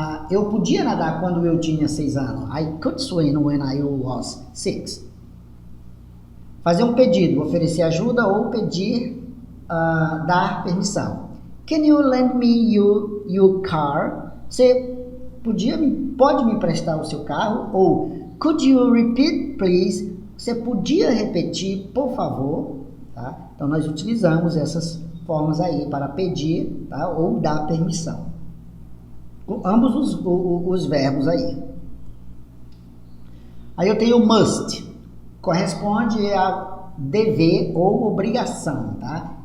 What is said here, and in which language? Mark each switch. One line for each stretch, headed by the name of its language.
Portuguese: Eu podia nadar quando eu tinha 6 anos.
English: I could swim when I was 6.
Portuguese: Fazer um pedido, oferecer ajuda ou pedir, dar permissão.
English: Can you lend me your car?
Portuguese: Você pode me emprestar o seu carro? Ou
English: could you repeat, please?
Portuguese: Você podia repetir, por favor? Tá? Então, nós utilizamos essas formas aí para pedir, tá? Ou dar permissão. Com ambos os verbos aí. Aí eu tenho must. Corresponde a dever ou obrigação, tá?